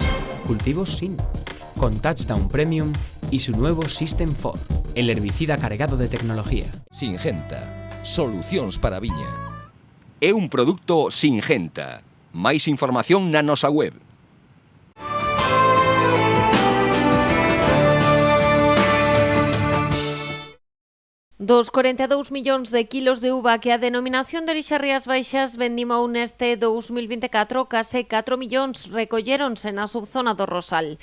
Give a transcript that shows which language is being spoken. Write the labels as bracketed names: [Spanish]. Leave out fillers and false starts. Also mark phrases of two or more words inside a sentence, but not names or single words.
[Spanish] Cultivos sin. Con Touchdown Premium y su nuevo System 4, el herbicida cargado de tecnología. Singenta. [Galician] Solucións para a viña. É un produto Singenta. Máis información na nosa web. 42 millóns de kilos de uva que a denominación de orixe Rías Baixas vendimou neste 2024, case 4 millóns recolléronse na subzona do Rosal.